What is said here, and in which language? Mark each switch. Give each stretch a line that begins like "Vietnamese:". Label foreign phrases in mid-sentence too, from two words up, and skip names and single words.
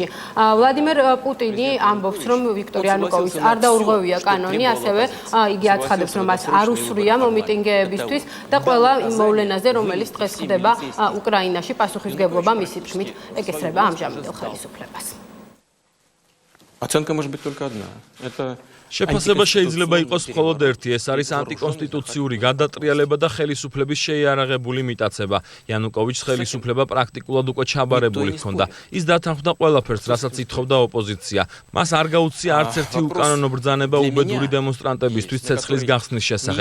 Georgian: ვლადიმერ პუტინი ამბობს, რომ ვიქტორ იანუკოვიჩს არ დაურღვევია კანონი, ასევე იგი აცხადებს, რომ მას არ უსვრია მომიტინგეებისთვის და ყველა იმ მოვლენაზე, რომელიც დღეს ხდება უკრაინაში, პასუხისმგებლობა მისი თქმით ეკისრება ამჟამინდელ ხელისუფლებას.
Russian: Оценка может быть только одна. Это
Georgian: შეფასება შეიძლება იყოს მხოლოდ ერთი, ეს არის ანტიკონსტიტუციური გადატრიალება და ხელისუფლების შეიარაღებული მიტაცება. იანუკოვიჩს ხელისუფლება პრაქტიკულად უკვე ჩაბარებული ჰქონდა. ის დათანხმდა ყველაფერს, რასაც ითხოვდა ოპოზიცია. მას არ გაუწია არც ერთი უკანონო ბრძანება უბედური დემონსტრანტებისთვის ცეცხლის გახსნის შესახებ.